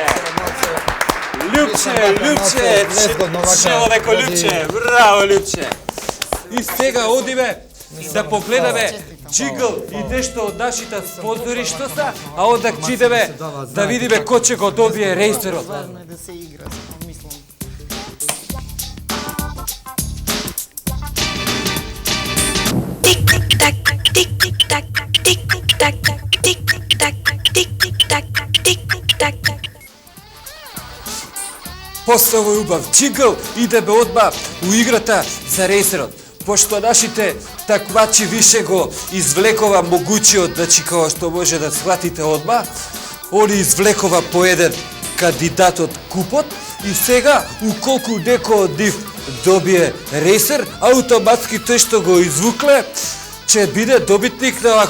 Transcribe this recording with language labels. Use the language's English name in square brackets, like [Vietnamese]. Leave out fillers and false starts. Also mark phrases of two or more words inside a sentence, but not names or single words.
[Macedonian] Лјупче, човеко Лјупче, браво, Лјупче! И сега одиме да погледаме джигл и нешто од нашите спонзори што са, [Serbian] а онда идеме да видиме [Macedonian] кој ќе го добие рейсерот. Важно е да се игра, мислам. Tick-tack, tick-tack, tick-tack, tick-tack, tick-tack, tick-tack. После овој убав джигл идеме одма у играта за рейсерот. Пошто нашите такмачи више го извлекова могучиот, значи како што може да схватите одма, они извлекова по еден кандидат од купот и сега, уколку некој од нив добие рейсер, автоматски тој што го извукле, ќе биде добитник на овако.